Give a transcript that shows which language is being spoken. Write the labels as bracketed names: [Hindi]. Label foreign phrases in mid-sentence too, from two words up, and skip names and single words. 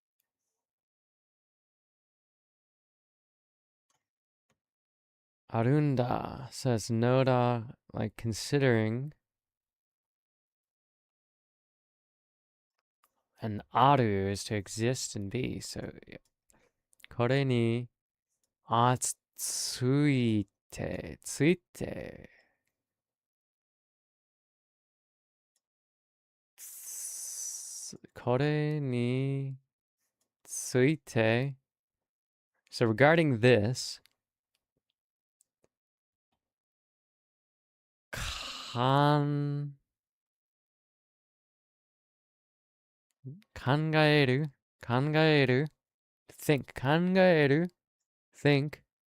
[English] Arunda says noda, like considering. And aru is to exist and be. So, [Japanese] これにあついて. ついて。これについて. [English] So regarding this, kangaeru, think, kangaeru, think,